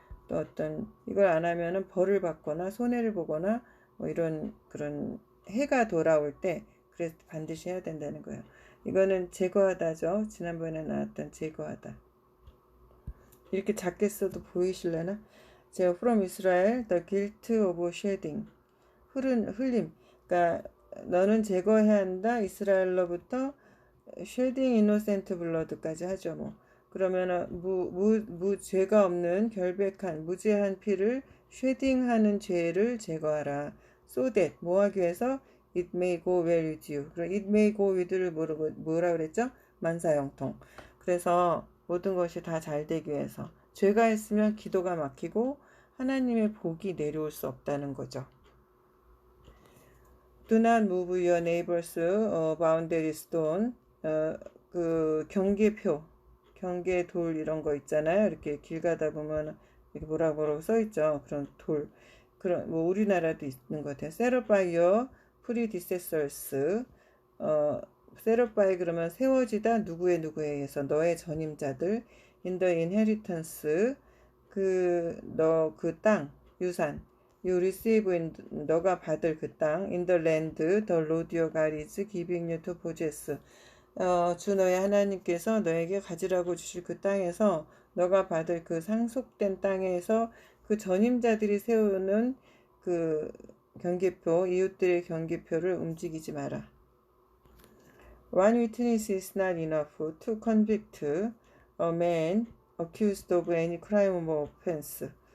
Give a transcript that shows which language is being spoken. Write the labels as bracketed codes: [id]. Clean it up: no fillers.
[ko] 또 어떤 이걸 안 하면은 벌을 받거나 손해를 보거나 뭐 이런 그런 해가 돌아올 때 그래서 반드시 해야 된다는 거예요. 이거는 제거하다죠. 지난번에 나왔던 제거하다. 이렇게 작게 써도 보이실려나? [en] 제가 from Israel the guilt of shedding, 흘림. [ko] 그러니까 너는 제거해야 한다. 이스라엘로부터 shedding innocent blood 까지 하죠. 뭐 그러면은 죄가 없는 결백한 무죄한 피를 쉐딩하는 죄를 제거하라. [en] so that, 뭐 하기 위해서? it may go well with you. [ko] 그럼 it may go with를 뭐라 그랬죠? 만사형통. 그래서 모든 것이 다 잘 되기 위해서. 죄가 있으면 기도가 막히고 하나님의 복이 내려올 수 없다는 거죠. [en] Do not move your neighbor's boundary stone. [ko] 그 경계 돌 이런 거 있잖아요. 이렇게 길 가다 보면 이렇게 뭐라고 써 있죠. 그런 돌. 뭐 우리나라도 있는 것 같아요. [en] Set up by your predecessors. [ko] set up by 그러면 세워지다 누구에 의해서, 너의 전임자들. in the inheritance, 그 땅, 유산. [en] you receive in 너가 받을 그 땅 in the land the Lord your God is giving you to possess. [ko] 주 너의 하나님께서 너에게 가지라고 주실 그 땅에서 너가 받을 그 상속된 땅에서 그 전임자들이 세우는 그 경계표, 이웃들의 경계표를 움직이지 마라. [en] One witness is not enough to convict a man accused of any crime or offense.